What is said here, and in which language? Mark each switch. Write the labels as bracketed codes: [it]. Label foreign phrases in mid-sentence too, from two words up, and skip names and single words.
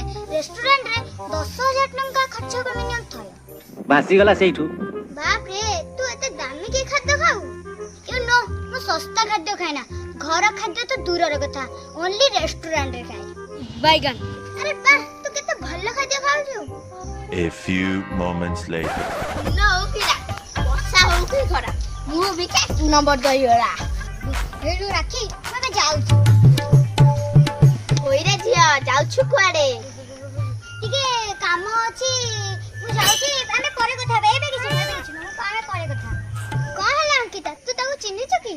[or] ରେଷ୍ଟୁରାଣ୍ଟରେ 10,000 ଟଙ୍କା ଖର୍ଚ୍ଚ ହବ ମିନିମମ୍ ଥରେ। ଭାସିଗଲା ସେଇଠୁ। ବାପରେ ତୁ ଏତେ ଦାମିକି ଖାଦ୍ୟ ଖାଉ? [en] you know [or] ମୁଁ ଶସ୍ତା ଖାଦ୍ୟ ଖାଏ ନା। ଘର ଖାଦ୍ୟ ତ ଦୂରର କଥା ଓନ୍ଲି ରେଷ୍ଟୁରାଣ୍ଟରେ ଖାଏ। ବାଇଗଣ। ଆରେ ବାଃ ତୁ କେତେ ଭଲ ଖାଦ୍ୟ ଖାଉଛୁ। [en] A few moments later. [or] ବର୍ଷା ହଉଛି ଖରା ମୁଁ ବି 2 ନମ୍ବର ଦହିବରା। ହେଲୁ ରାଖି ମୁଁ ଏବେ ଯାଉଛି। ଓଇରେ ଝିଅ ଯାଉଛୁ କୁଆଡେ? ଟିକେ କାମ ଅଛି ମୁଁ ଯାଉଛି। ଆମେ ପରେ କଥା ହେବା। ଏବେ କିଛି ନୁହଁ ଆମେ ପରେ କଥା। କଣ ହେଲା ଅଙ୍କିତା ତୁ ତାକୁ ଚିହ୍ନିଛୁ କି?